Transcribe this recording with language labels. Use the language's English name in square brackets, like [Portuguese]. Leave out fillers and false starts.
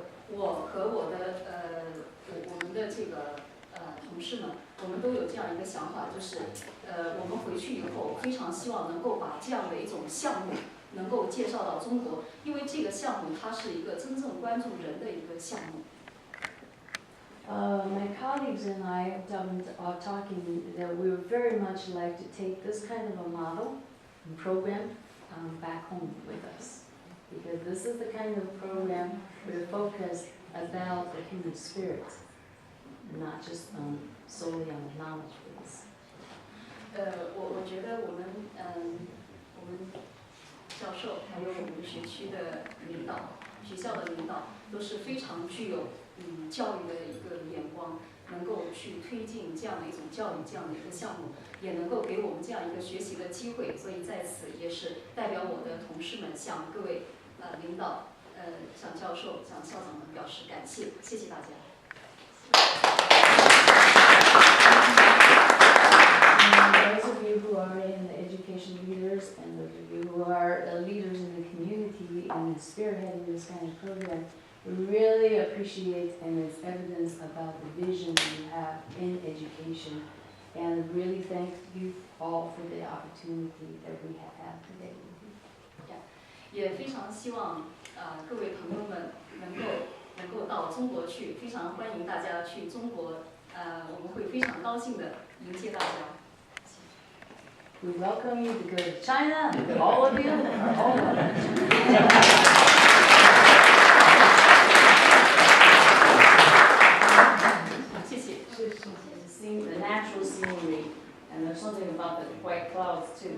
[Chinese] 我和我们的这个同事们，我们都有这样一个想法，就是我们回去以后非常希望能够把这样的一种项目能够介绍到中国，因为这个项目它是一个真正关注人的一个项目。 [English] My colleagues and I are talking that we would very much like to take this kind of a model and program back home with us, because this is the kind of program where we focus about the human spirit, not just solely on the knowledge base. [Chinese] 我觉得我们教授还有我们学区的领导、学校的领导都是非常具有教育的一个眼光，能够去推进这样的一种教育，这样的一个项目，也能够给我们这样一个学习的机会。所以在此也是代表我的同事们向各位领导、向教授、向校长们表示感谢，谢谢大家。 [English] Those of you who are in the education leaders and those of you who are leaders in the community and spearheading this kind of program, we really appreciate and it's evidence about the vision you have in education, and really thank you all for the opportunity that we have had today with you. [Chinese] 也非常希望各位朋友们能够到中国去，非常欢迎大家去中国，我们会非常高兴的迎接大家。 [English] We welcome you to go to China, and all of you are all welcome. The natural scenery, and there's something about the white clouds too.